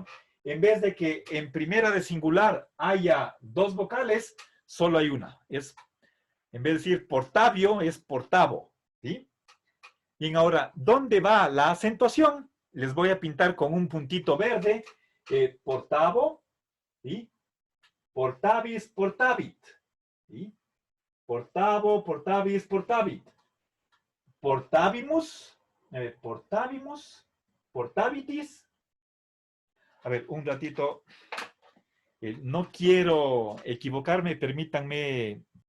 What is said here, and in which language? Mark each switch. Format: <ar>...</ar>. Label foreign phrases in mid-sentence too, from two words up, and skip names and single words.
<es>En vez de que en primera de singular haya dos vocales, solo hay una. En vez de decir portavio, es portavo. ¿Sí? Bien, ahora, ¿dónde va la acentuación? Les voy a pintar con un puntito verde. Portavo, ¿sí?</es> <la>Portavis, portavit. ¿Sí? Portavo, portavis, portavit. Portavimus, portavimus, portavitis.</la> <es>A ver, un ratito. No quiero equivocarme, permítanme</es>